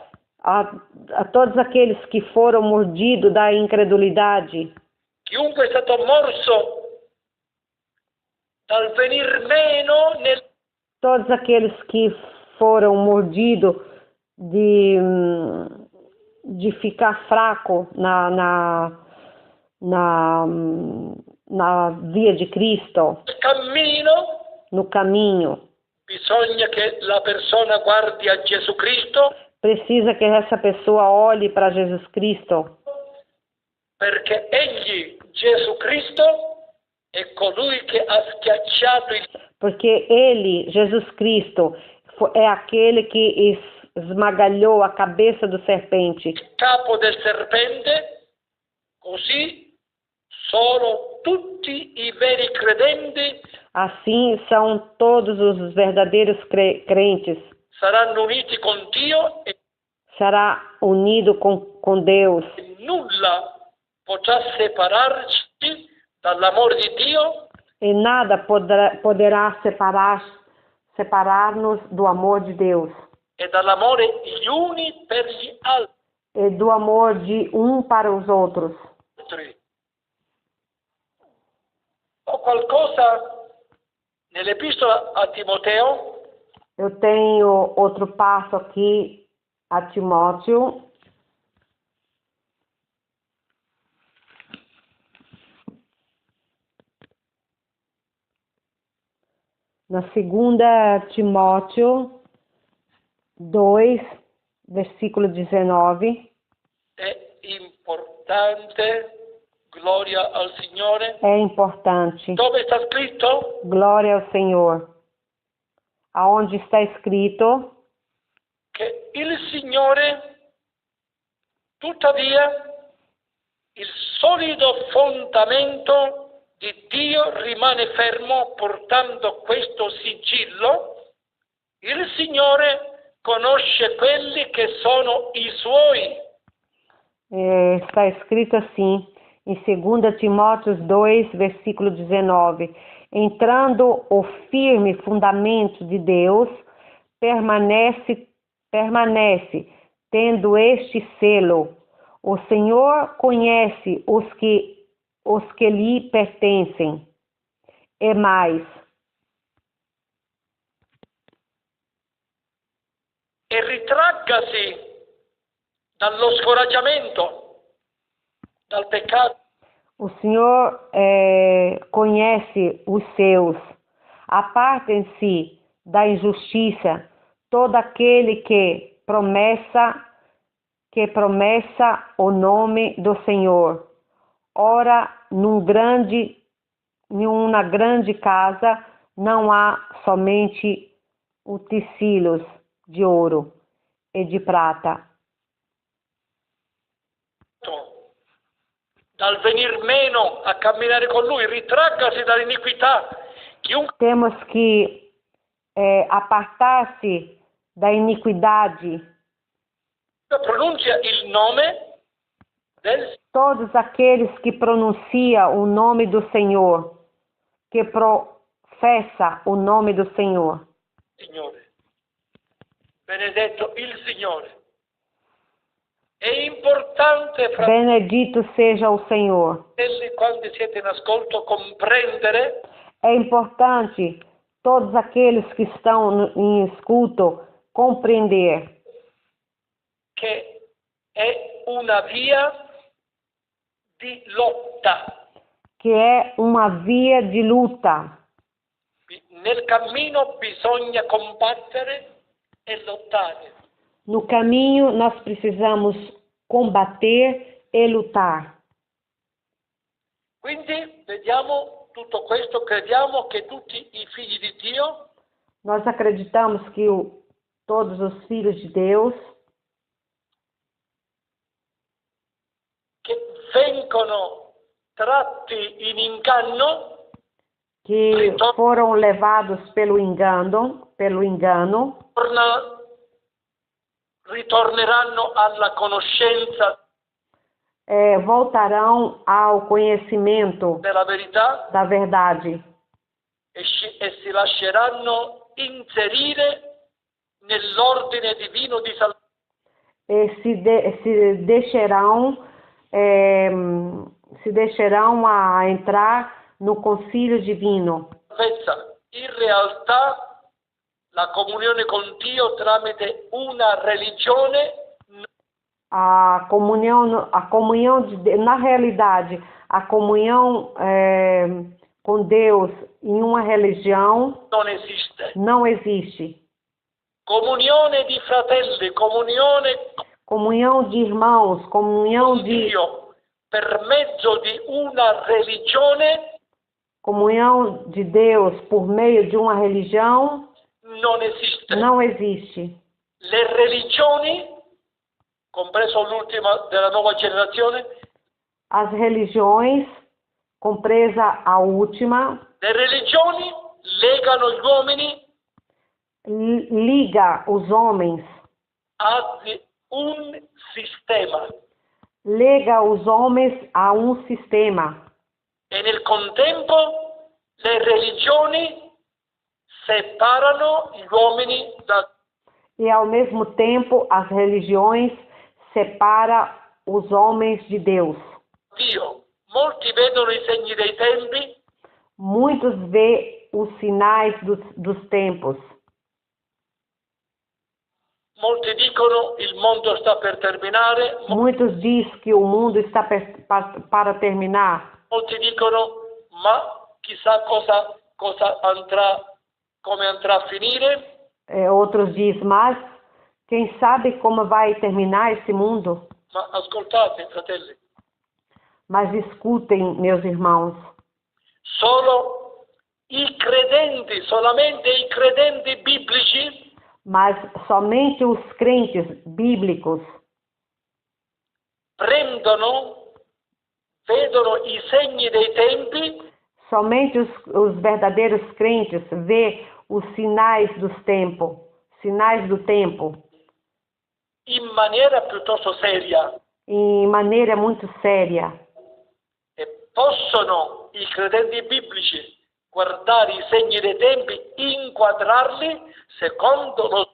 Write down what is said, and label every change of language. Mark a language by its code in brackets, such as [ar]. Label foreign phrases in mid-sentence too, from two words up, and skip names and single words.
[pt] a todos aqueles que foram mordidos da incredulidade, [it] chiunque è stato morso dal venir meno [pt] todos aqueles que foram mordidos de ficar fraco na via de Cristo, no caminho. [it] Bisogna che la persona guardi a Gesù Cristo, [pt] precisa que essa pessoa olhe para Jesus Cristo, [it] perché egli, Gesù Cristo, è colui che ha schiacciato [pt] porque ele, Jesus Cristo, é aquele que esmagalhou a cabeça do serpente. [it] Il capo del serpente, così sono tutti i veri credenti. [pt] Assim são todos os verdadeiros crentes. [it] Saranno uniti con Dio e [pt] Será unido com Deus. [it] nulla potrà separarci dall'amore di Dio [pt] E nada poderá separar-nos do amor de Deus. [it] e dall'amore gli uni per gli [pt] E do amor de um para os outros. [it] altri. Ho qualcosa nell'epistola a Timoteo, [pt] Eu tenho outro passo aqui a Timóteo. Na segunda Timóteo 2, versículo 19. [it] è importante, gloria al Signore. [pt] É importante. [it] Dove sta scritto? [pt] Glória ao Senhor. Aonde está escrito [it] Che il Signore, tuttavia, il solido fondamento di Dio rimane fermo portando questo sigillo. Il Signore conosce quelli che sono i Suoi. [pt] está escrito assim, em 2 Timóteo 2, versículo 19. Entrando o firme fundamento de Deus, permanece, tendo este selo. O Senhor conhece os que lhe pertencem. E mais, [it] E ritraggasi dallo scoraggiamento, dal peccato. [pt] o Senhor conhece os seus. Apartem-se da injustiça todo aquele que promessa o nome do Senhor. Ora, em uma grande casa não há somente utensílios de ouro e de prata. [it] Dal venir meno a camminare con Lui, ritraggasi dall'iniquità. Chiunque [pt] Temos que apartar-se da iniquidade. [it] pronuncia il nome del [pt] Todos aqueles que pronunciam o nome do Senhor, que professa o nome do Senhor. [it] Signore. Benedetto il Signore. È importante, [pt] Benedito seja o Senhor. [it] fratelli, quando siete in ascolto, comprendere [pt] É importante todos aqueles que estão em escuto compreender [it] che è una via di lotta. [pt] que é uma via de luta. [it] Nel cammino bisogna combattere e lottare. [pt] No caminho nós precisamos combater e lutar. [it] Quindi vediamo tutto questo, crediamo che tutti i figli di Dio [pt] Nós acreditamos que todos os filhos de Deus [it] che vengono tratti in inganno [pt] que foram levados pelo engano, [it] ritorneranno alla conoscenza [pt] voltarão ao conhecimento [it] della verità [pt] da verdade [it] e si lasceranno inserire nell'ordine divino di salvezza. [pt] e se deixarão a entrar no concílio divino. [it] In realtà la comunione con Dio tramite una religione [pt] A comunhão na realidade, a comunhão com Deus em uma religião [it] non esiste. [pt] não existe. [it] Comunione di fratelli, [pt] Comunhão de irmãos, comunhão [it] con [pt] de [it] Dio per mezzo di una religione [pt] Deus por meio de uma religião [it] non esiste. [pt] Não existe. [it] Le religioni, compreso l'ultima della nuova generazione, [pt] As religiões, compresa a última, [it] le religioni legano gli uomini [pt] liga os homens, [it] a un sistema [pt] liga os homens a um sistema. [it] e nel contempo le religioni separano gli uomini da [pt] E ao mesmo tempo as religiões separam os homens de Deus. [it] Dio. Molti vedono i segni dei tempi, [pt] Muitos vê os sinais dos tempos. [it] molti dicono il mondo sta per terminare, [pt] Muitos dizem que o mundo está para terminar. [it] molti dicono ma chissà cosa andrà, come andrà a finire. [pt] Outros dizem, mas quem sabe como vai terminar esse mundo? [it] Ma ascoltate, fratelli, [pt] Mas escutem, meus irmãos, [it] solo solamente i credenti biblici [pt] mas somente os crentes bíblicos [it] vedono i segni dei tempi, [pt] somente os verdadeiros crentes vê os sinais do tempo, [it] in maniera piuttosto seria. [pt] em maneira muito séria. [it] E possono i credenti biblici guardare i segni dei tempi, inquadrarli secondo lo